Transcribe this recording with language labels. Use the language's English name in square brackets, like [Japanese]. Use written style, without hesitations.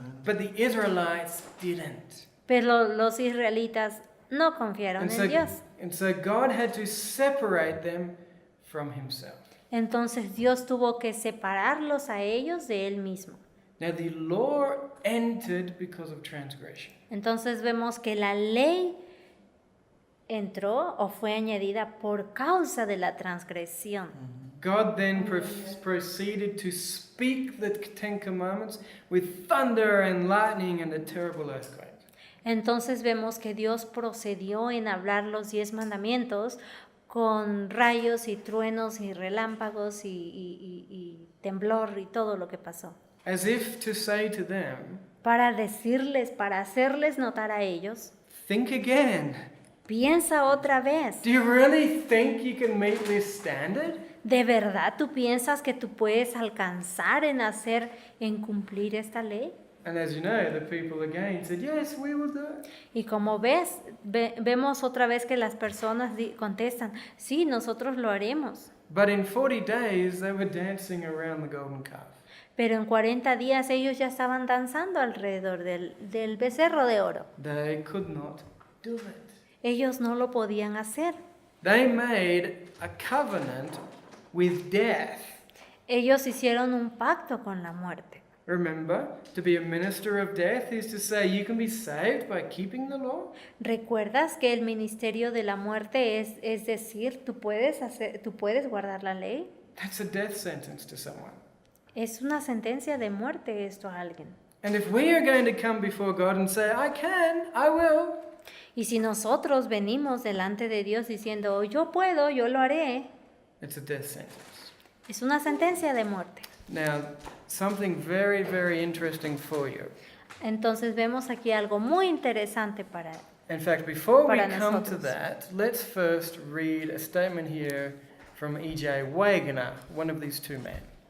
[English] But the Israelites didn't. [Spanish] pero los israelitas no confiaron en Dios. [English] And so God had to separate them from himself. [Spanish] Entonces Dios tuvo que separarlos a ellos de él mismo. [English] Now the law entered because of transgression. [Spanish] Entonces vemos que la ley entró o fue añadida por causa de la transgresión. [English] God then proceeded to speak the Ten Commandments with thunder and lightning and a terrible earthquake. [Spanish] Entonces vemos que Dios procedió en hablar los 10 mandamientos con rayos y truenos y relámpagos y temblor y todo lo que pasó. [English] As if to say to them, [Spanish] Para decirles, para hacerles notar a ellos: [English] think again. [Spanish] piensa otra vez. [English] Do you really think you can meet this standard? [Spanish] ¿De verdad tú piensas que tú puedes alcanzar en cumplir esta ley? [English] And as you know, the people again said, yes, we will do it. [Spanish] Y como ves, vemos otra vez que las personas contestan: sí, nosotros lo haremos. [English] But in 40 days, they were dancing around the golden calf. [Spanish] Pero en 40 días ellos ya estaban danzando alrededor del becerro de oro. [English] They could not do it. [Spanish] Ellos no lo podían hacer. [English] They made a covenant with death. [Spanish] Ellos hicieron un pacto con la muerte. [English] Remember, to be a minister of death is to say you can be saved by keeping the law. [Spanish] ¿Recuerdas que el ministerio de la muerte es decir, tú puedes guardar la ley? [English] That's a death sentence to someone. [Spanish] Es una sentencia de muerte esto a alguien. [English] And if we are going to come before God and say, I can, I will, [Spanish] Y si nosotros venimos delante de Dios diciendo: yo puedo, yo lo haré, [English] it's a death sentence. [Spanish] es una sentencia de muerte. [English] Now, something very, very interesting for you. [Spanish] Entonces vemos aquí algo muy interesante para [English] In fact, before we [Spanish] Para [English] come to [Spanish] nosotros. [English] that, let's first read a statement here from E.J. Wagner, one of these two men.